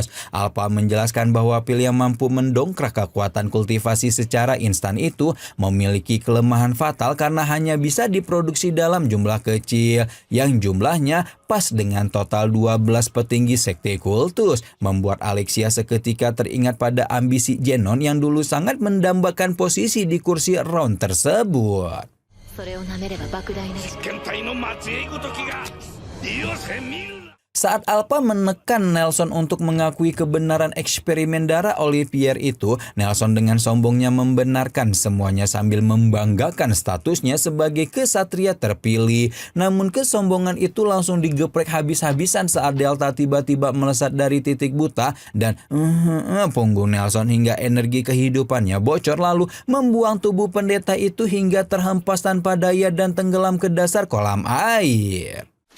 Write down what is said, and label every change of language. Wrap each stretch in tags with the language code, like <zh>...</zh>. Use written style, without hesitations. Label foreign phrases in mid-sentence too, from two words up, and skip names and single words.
<id>Alpha menjelaskan bahwa pil yang mampu mendongkrak kekuatan kultivasi secara instan itu memiliki kelemahan fatal karena hanya bisa diproduksi dalam jumlah kecil, yang jumlahnya pas dengan total 12 petinggi sekte kultus, membuat Alexia seketika teringat pada ambisi Genon yang dulu sangat mendambakan posisi di kursi round tersebut.</id> <ja>検体の末裔ごときが利用せ見るな</ja> <id>Saat Alpha menekan Nelson untuk mengakui kebenaran eksperimen darah Olivier itu, Nelson dengan sombongnya membenarkan semuanya sambil membanggakan statusnya sebagai kesatria terpilih. Namun kesombongan itu langsung digeprek habis-habisan saat Delta tiba-tiba melesat dari titik buta dan punggung Nelson hingga energi kehidupannya bocor, lalu membuang tubuh pendeta itu hingga terhempas tanpa daya dan tenggelam ke dasar kolam air.</id>